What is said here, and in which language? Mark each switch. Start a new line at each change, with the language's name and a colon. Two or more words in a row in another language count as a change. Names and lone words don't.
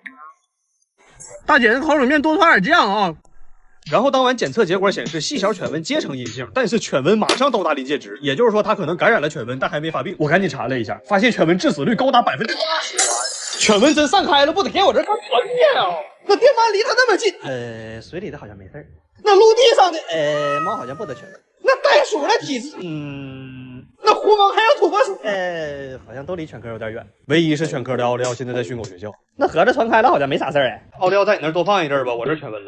Chinese: 大姐，烤冷面多放點醬啊！然後當晚檢測結果顯示細小犬瘟皆呈陰性，但是犬瘟馬上到達臨界值，也就是說它可能感染了犬瘟，但還沒發病。我趕緊查了一下，發現犬瘟致死率高達80%。犬瘟真散開了，不得給我這幹團滅啊！那電鳗離它那麼近，水裡的好像沒事兒。那陸地上的，貓好像不得犬瘟。那袋鼠的體質，那狐獴還有土撥鼠，好像都離犬科有點遠。唯一是犬科的奧利奧現在在訓狗學校，那盒子傳開了好像沒啥事兒哎。奧利奧在你那兒多放一陣兒吧，我這犬瘟了。